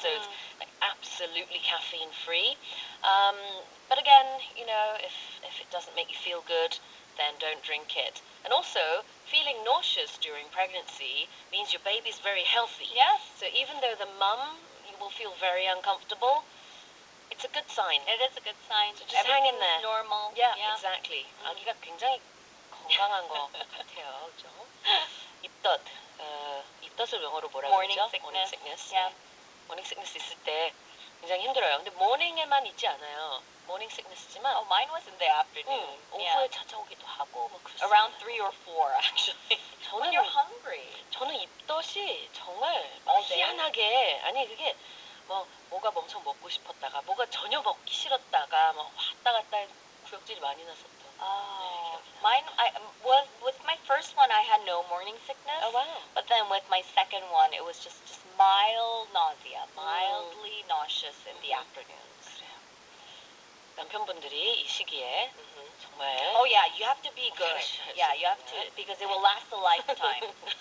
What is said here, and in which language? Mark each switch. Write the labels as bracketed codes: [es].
[en] So it's like absolutely caffeine free. But again, you know, if it doesn't make you feel good, then don't drink it. And also, feeling nauseous during pregnancy means your baby's very healthy. Yes. So even though the mum will feel very uncomfortable, it's a good sign. It is a good sign. So just hang in Everything's there. normal. Yeah, exactly. [ko] 아기가 굉장히 건강한 것 같아요, 그죠? 입덧, 입덧을 영어로 뭐라고 [en] Morning [ko] 그러죠? [en] sickness. Morning sickness. Yeah. [ko] Morning sickness 있을 때 굉장히 힘들어요. 근데 morning에만 있지 않아요. morning sickness지만 [en] Oh, mine was in the afternoon. [ko] 오후에 찾아오기도 하고 뭐 그렇습니다. [en] Around 3 or 4, actually. When you're hungry. [ko] 저는 입덧이 정말 [en] All day? [ko] 희한하게 아니 그게 뭐가 엄청 먹고 싶었다가 뭐가 전혀 먹기 싫었다가 막 왔다 갔다 구역질이 많이 났었던. [en] Oh, mine. With my first one, I had no morning sickness. Oh wow. But then with my second one, it was just mild nausea, mildly nauseous in the afternoons. [ko] 그래요. 남편분들이 이 시기에 정말 [en] Oh yeah, you have to be good. [ko] 잘하셔야죠. [en] Yeah, you have to because it will last a lifetime.